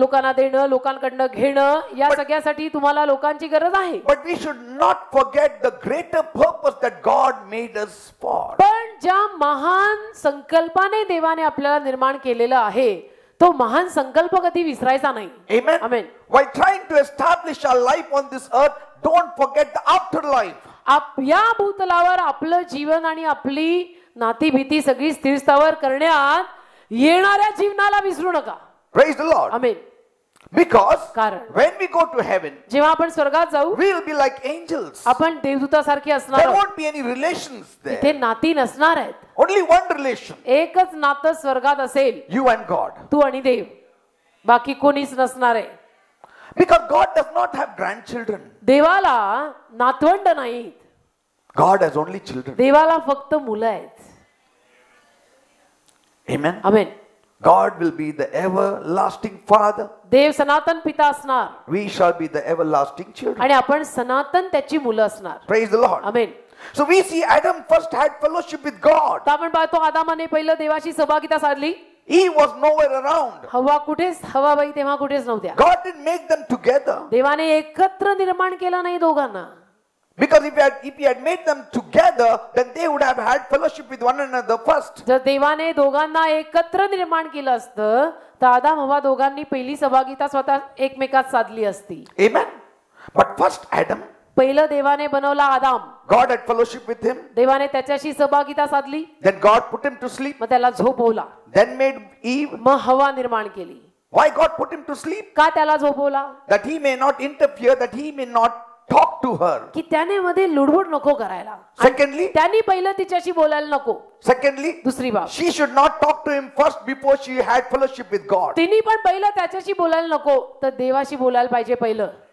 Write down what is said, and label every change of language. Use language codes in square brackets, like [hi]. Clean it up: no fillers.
[mr] लोकांना देणं, लोकांकडनं घेणं, या सगळ्यासाठी तुम्हाला लोकांची गरज आहे. [en] But we should not forget the greater purpose that God made us for. [mr] पण ज्या महान संकल्पाने देवाने आपल्याला निर्माण केलेलं आहे तो महान संकल्प कधी विसरायचा नाही. [en] Amen. Amen. While trying to establish our life on this earth, don't forget the afterlife. [mr] या भूतलावर आपलं जीवन आणि आपली नाती भीती सगळी स्थिरस्थावर करण्यात येणाऱ्या जीवनाला विसरू नका. [en] Praise the Lord. [mr] Amen. [en] Because [mr] कारण [en] when we go to heaven, [mr] जेव्हा आपण स्वर्गात जाऊ [en] we will be like angels. [mr] आपण देवदूतासारखे असणार [en] There [mr] आहोत. [en] won't be any relations there. [mr] तिथे नाती नसणार आहेत. [en] Only one relation. [mr] एकच नातं स्वर्गात असेल, [en] You and God. [mr] तू आणि देव. बाकी कोणीच नसणार आहे. [en] Because God does not have grandchildren. [mr] देवाला नातवंड नाहीत. [en] God has only children. [mr] देवाला फक्त मुलं आहेत. [en] Amen. [mr] Amen. [en] God will be the everlasting Father. [mr] देव सनातन पिता असणार [en] We shall be the everlasting children. [mr] आणि आपण सनातन त्याची मुलं असणार. [en] Praise the Lord. [mr] Amen. [en] So we see Adam first had fellowship with God. [mr] तर आपण पाहतो आदामाने पहिलं देवाशी सहभागिता साधली. [en] He was nowhere around. [mr] हवाबाई तेव्हा कुठेच नव्हत्या. [en] God didn't make them together. [mr] देवाने एकत्र निर्माण केलं नाही दोघांना. [en] Because if he had made them together, then they would have had fellowship with one another first. [mr] जर देवाने दोघांना एकत्र निर्माण केलं असतं तर आदाम हवा दोघांनी पहिली सहभागिता स्वतः एकमेकात साधली असती. [en] Amen. But first Adam, [mr] पहिलं देवाने बनवला आदाम. [en] God had fellowship with him. [mr] देवाने त्याच्याशी सहभागिता साधली. [en] Then God put him to sleep. [mr] मग त्याला झोपवला. [en] Then made Eve. [mr] मग हवा निर्माण केली. [en] Why God put him to sleep? [mr] का त्याला झोपवला? [en] That he may not interfere, that he may not talk to her. [mr] की त्याने मध्ये लुडबुड नको करायला. [en] Secondly, [mr] त्यांनी पहिलं तिच्याशी बोलायला नको. [en] secondly, [mr] दुसरी बाब, [en] she should not talk to him first before she had fellowship with God. [mr] तिने पण पहिलं त्याच्याशी बोलायला नको तर देवाशी बोलायला पाहिजे पहिलं.